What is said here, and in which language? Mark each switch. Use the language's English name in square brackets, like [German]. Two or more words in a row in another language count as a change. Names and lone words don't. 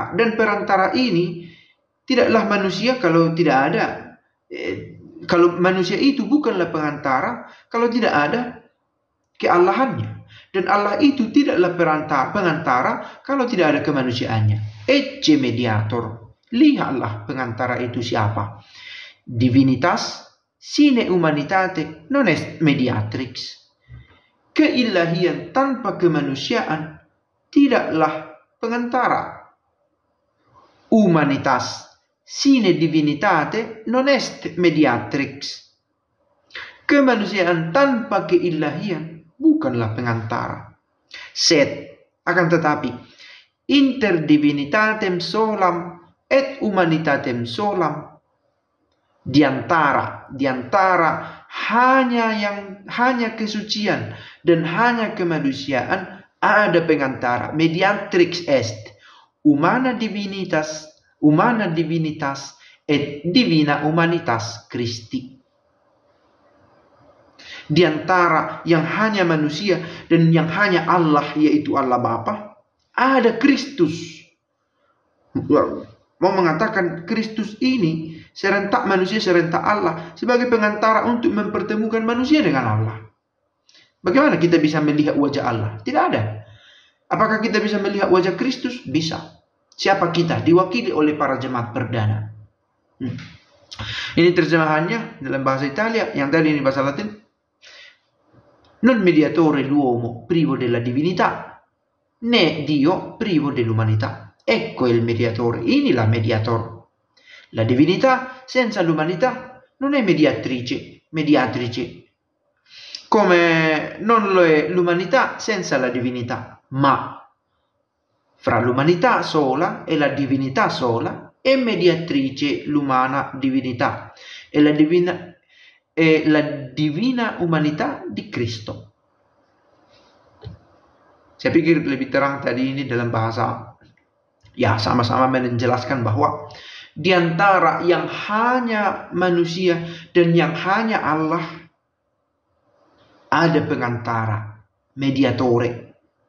[Indonesian] Dan perantara ini tidaklah manusia kalau tidak ada. Kalau manusia itu bukanlah pengantara kalau tidak ada keallahannya. Dan Allah itu tidaklah pengantara kalau tidak ada kemanusiaannya. [Latin] Ecce mediator. [Indonesian] Lihatlah pengantara itu siapa. [Latin] Divinitas sine humanitate non est mediatrix. [Indonesian] Keilahian tanpa kemanusiaan tidaklah pengantara. [Latin] Humanitas sine divinitate non est mediatrix. [Indonesian] Kemanusiaan tanpa keilahian bukanlah pengantara. Sed, akan tetapi, [Latin] inter divinitatem solam et humanitatem solam, [Indonesian] di antara hanya kesucian dan hanya kemanusiaan ada pengantara. [Latin] Mediatrix est humana divinitas et divina humanitas Christi. [Indonesian] Di antara yang hanya manusia dan yang hanya Allah, yaitu Allah Bapa, ada Kristus. Mau mengatakan Kristus ini serentak manusia, serentak Allah, sebagai pengantara untuk mempertemukan manusia dengan Allah. Bagaimana kita bisa melihat wajah Allah? Tidak ada. Apakah kita bisa melihat wajah Kristus? Bisa. Siapa kita? Diwakili oleh para jemaat perdana. Ini terjemahannya dalam bahasa Italia, yang tadi ini bahasa Latin. [Italian] Non mediatore l'uomo privo della divinità, né Dio privo dell'umanità. Ecco il mediatore, [Indonesian] inilah mediator. [Italian] La divinità senza l'umanità non è mediatrice, come non lo è l'umanità senza la divinità, ma fra l'umanità sola e la divinità sola è mediatrice l'umana divinità e la divina umanità di Cristo. [Indonesian] Saya pikir lebih terang tadi ini dalam bahasa, ya sama-sama menjelaskan bahwa di antara yang hanya manusia dan yang hanya Allah ada pengantara, mediatore.